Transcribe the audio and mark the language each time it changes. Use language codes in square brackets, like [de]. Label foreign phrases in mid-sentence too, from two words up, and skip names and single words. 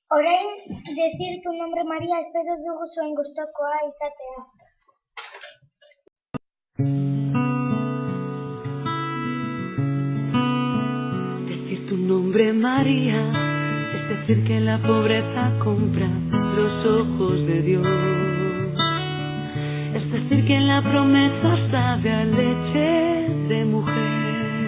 [eu] Orain, [es] decir tu nombre Maria, [eu] espero dugu zuen gustokoa izatea. [es] Decir tu nombre María es decir que la pobreza compra los ojos de Dios. Es decir que la promesa sabe a leche de mujer.